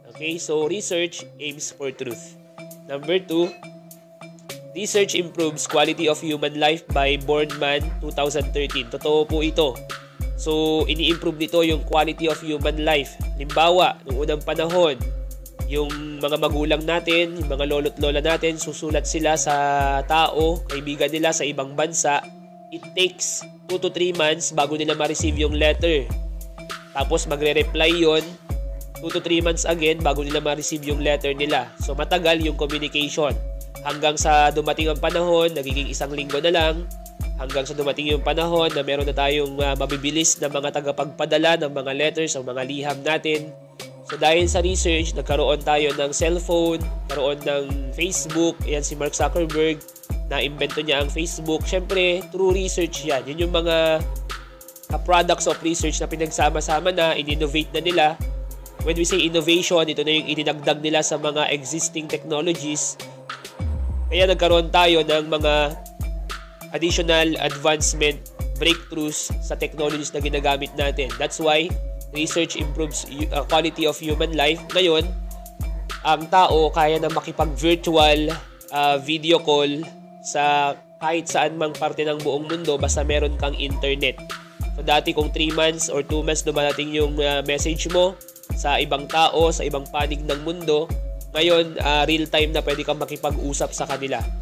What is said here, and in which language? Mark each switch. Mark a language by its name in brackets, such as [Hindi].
[English] Okay, so research aims for truth. Number 2, research improves quality of human life by Bornemann 2013. [Filipino] Totoo po ito. So, ini-improve nito yung quality of human life. Limbawa, noong unang panahon, yung mga magulang natin, yung mga lolo't lola natin, susulat sila sa tao, kaibigan nila sa ibang bansa. [English] It takes 2 to 3 months [Filipino] bago nila ma-receive yung [English] letter. [Filipino] Tapos magre-reply yon 2 to 3 months again bago nila ma-receive yung letter nila. So matagal yung communication. Hanggang sa dumating ang panahon, nagiging 1 linggo na lang. Hanggang sa dumating yung panahon na meron na tayong mabibilis na mga tagapagpadala ng mga letters o mga liham natin. So dahil sa research, nagkaroon tayo ng cellphone, karoon ng Facebook. Ayan si Mark Zuckerberg, na-invento niya ang Facebook. Siyempre, [English] through research [Filipino] yan. Yun yung mga products of research na pinagsama-sama na, in-innovate na nila. [English] When we say innovation, [Filipino] ito na yung idinagdag nila sa mga existing technologies. Kaya nagkaroon tayo ng mga additional advancement, breakthroughs sa technologies na ginagamit natin. [English] That's why research improves quality of human life. [Filipino] Ngayon, ang tao kaya na makipag-virtual video call sa kahit saan mang parte ng buong mundo basta meron kang internet. So dati kung 3 months or 2 months dumarating yung message mo sa ibang tao, sa ibang panig ng mundo, ngayon real time na pwede kang makipag-usap sa kanila.